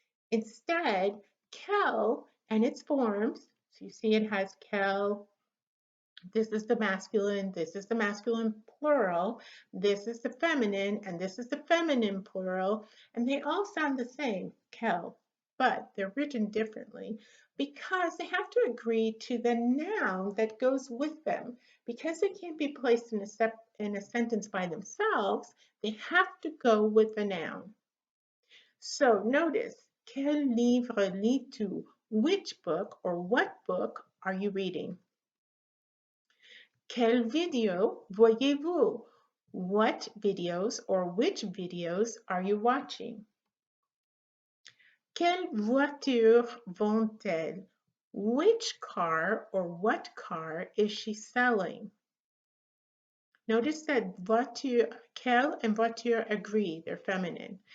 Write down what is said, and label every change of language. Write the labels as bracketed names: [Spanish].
[English] Instead, quel and its forms, so you see it has quel, this is the masculine, this is the masculine plural, this is the feminine, and this is the feminine plural, and they all sound the same, quel, but they're written differently because they have to agree to the noun that goes with them. Because they can't be placed in a sentence by themselves, they have to go with the noun. So notice, [French] quel livre lis-tu? [English] Which book or what book are you reading? [French] Quelle vidéo voyez-vous? [English] What videos or which videos are you watching? [French] Quelle voiture vend-elle? [English] Which car or what car is she selling? Notice that voiture, quelle and voiture agree, they're feminine.